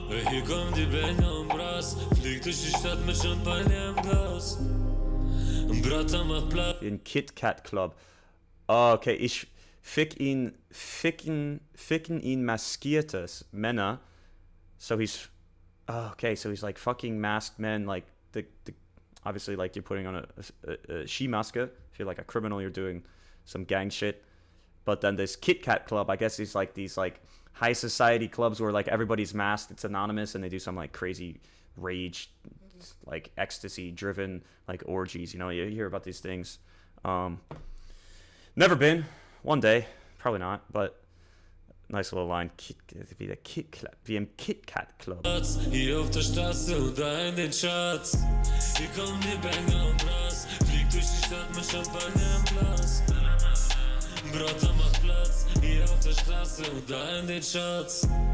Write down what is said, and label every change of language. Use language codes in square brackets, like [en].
[de] Hier kommen die Banger und Brass. Fliegt durch die Stadt mit Champagner im Glas. Bratter macht Platz. In Kit Kat Club. Oh, okay, ich ficken ihn maskiertes Männer. [en] So he's, oh, okay, so he's like fucking masked men, like the obviously, like, you're putting on a Skimaske. If you're like a criminal, you're doing some gang shit. But then this Kit Kat Club, I guess it's like these like high society clubs where like everybody's masked, it's anonymous, and they do some like crazy rage, like ecstasy driven like orgies. You know, you hear about these things. Never been. One day, probably not, but nice little line. [de] Wie der wie im Kit Kat Club. Hier auf der Straße und da in den Charts. Hier kommen die Banger und Brass. Fliegt durch die Stadt mit Champagner im Glas. Bratter macht Platz, hier auf der Straße und da in den Charts.